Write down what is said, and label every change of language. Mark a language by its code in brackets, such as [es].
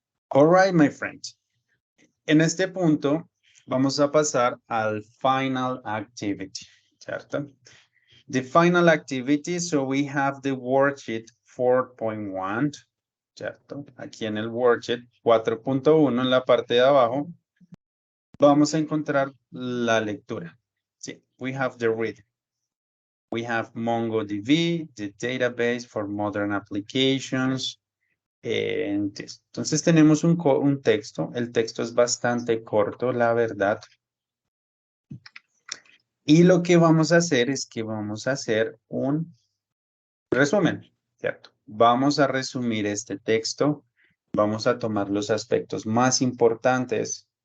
[en] All right, my friends. [es] En este punto vamos a pasar al [en] final activity, [es] ¿cierto? [en] The final activity, so we have the worksheet 4.1, [es] ¿cierto? Aquí en el worksheet 4.1 en la parte de abajo vamos a encontrar la lectura. Sí, [en] we have the reading. We have MongoDB, the database for modern applications. [es] Entonces tenemos un texto. El texto es bastante corto, la verdad. Y lo que vamos a hacer es que vamos a hacer un resumen, ¿cierto? Vamos a resumir este texto. Vamos a tomar los aspectos más importantes.